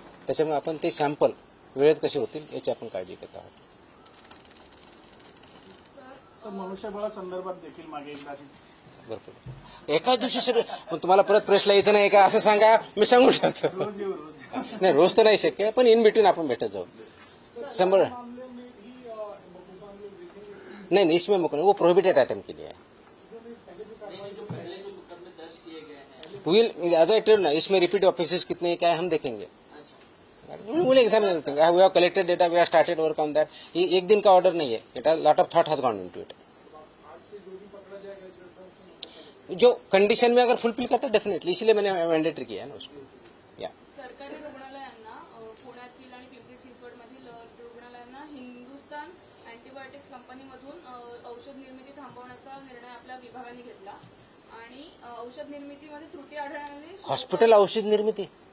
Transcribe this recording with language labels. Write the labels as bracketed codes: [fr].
[mr] त्याच्यामुळे आपण ते सॅम्पल वेळेत कसे होतील याची आपण काळजी घेत आहोत. मनुष्यबळासंदर्भात देखील मागे एकदा भरपूर एकाच दिवशी सगळं तुम्हाला परत प्रेसला यायचं नाही का असं सांगा, मी सांगून टाकतो. नाही, रोज तर नाही शक्य, पण इन बिटवीन आपण भेटत जाऊ. [hi] 100 नहीं, इसमें वो प्रोहिबिटेड आइटम के लिए है. [en] well as I tell ना, [hi] इसमें रिपीट ऑफिसेस कितने क्या है हम देखेंगे. [en] Will examine everything. We have collected data, we have started work on that. [hi] ये एक दिन का ऑर्डर नहीं है. [en] It has lot of thought has gone into it. [hi] जो कंडीशन में अगर फुलफिल करता है डेफिनेटली, इसलिए मैंने मैंडेटरी किया है ना उसको. [mr] या सरकारी रुग्णालयांना, पुण्यातील आणि पिंपरी चिंचवडमधील रुग्णालयांना हिंदुस्तान अँटीबायोटिक्स कंपनीमधून औषध निर्मिती थांबवण्याचा निर्णय आपल्या विभागाने घेतला आणि औषध निर्मितीमध्ये त्रुटी आढळल्याने हॉस्पिटल औषध निर्मिती,